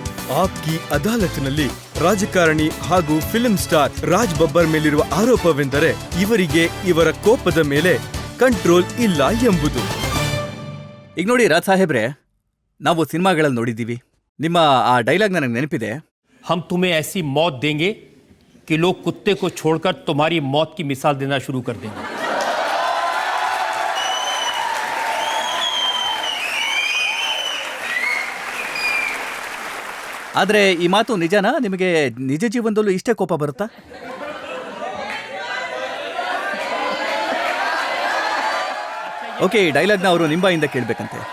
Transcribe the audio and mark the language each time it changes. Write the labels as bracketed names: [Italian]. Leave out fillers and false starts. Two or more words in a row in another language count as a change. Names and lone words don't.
[Kannada] ಆಪ್ಕಿ ಅದಾಲತ್ನಲ್ಲಿ ರಾಜಕಾರಣಿ ಹಾಗೂ [English] film star [Kannada] ರಾಜ್ ಬಬ್ಬರ್ ಮೇಲಿರುವ ಆರೋಪವೆಂದರೆ ಇವರಿಗೆ ಇವರ ಕೋಪದ ಮೇಲೆ ಕಂಟ್ರೋಲ್ ಇಲ್ಲ ಎಂಬುದು. ಈಗ ನೋಡಿ ರಾಜ್ ಸಾಹೇಬ್ರೆ, ನಾವು ಸಿನಿಮಾಗಳಲ್ಲಿ ನೋಡಿದ್ದೀವಿ, ನಿಮ್ಮ ಆ ಡೈಲಾಗ್ ನನಗೆ ನೆನಪಿದೆ. [Hindi] हम तुम्हें ऐसी मौत देंगे कि लोग कुत्ते को छोड़कर तुम्हारी मौत की मिसाल देना शुरू कर देंगे. [Kannada] ಆದ್ರೆ ಈ ಮಾತು ನಿಜನಾ? ನಿಮಗೆ ನಿಜ ಜೀವನದಲ್ಲೂ ಇಷ್ಟೇ ಕೋಪ ಬರುತ್ತಾ? ಓಕೆ, ಈ ಡೈಲಾಗ್ನ ಅವರು ನಿಂಬಾಯಿಂದ ಕೇಳಬೇಕಂತೆ.